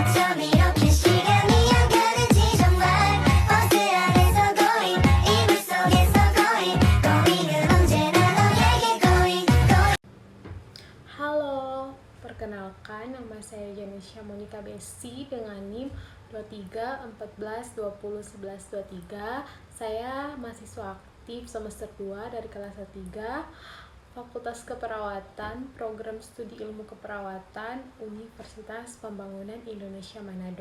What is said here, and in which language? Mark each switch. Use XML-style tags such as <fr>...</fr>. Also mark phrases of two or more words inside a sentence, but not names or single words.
<ko>밤 이렇게 시간이 안 가는지 정말 버스 안에서 going 이불 속에서 going 은 언제나 너에게 going.</ko> <id>Halo, perkenalkan nama saya Janisha Monica Besti dengan NIM 23 14 20 11 23. Saya mahasiswa aktif semester 2 dari kelas 3 Fakultas Keperawatan, Program Studi Ilmu Keperawatan, Universitas Pembangunan Indonesia Manado.</id>